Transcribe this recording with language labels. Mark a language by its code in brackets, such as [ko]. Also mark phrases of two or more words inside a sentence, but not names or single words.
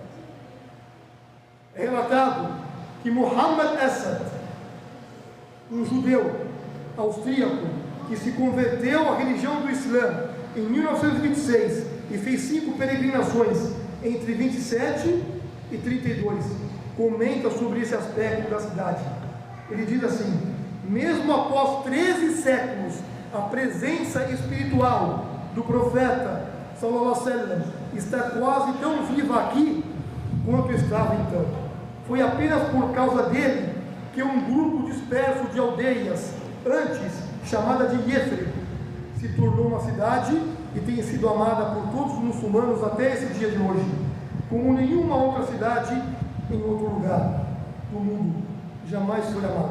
[pt] É relatado que Muhammad Asad, um judeu austríaco que se converteu à religião do Islã em 1926 e fez 5 peregrinações entre 27 e 32, comenta sobre esse aspecto da cidade. Ele diz assim: mesmo após 13 séculos, a presença espiritual do profeta [ar] صلى الله عليه وسلم [pt] está quase tão viva aqui quanto estava então. Foi apenas por causa dele que um grupo disperso de aldeias, antes chamada de Yathrib, se tornou uma cidade e tem sido amada por todos os muçulmanos até esse dia de hoje, como nenhuma outra cidade em outro lugar do mundo jamais foi amada.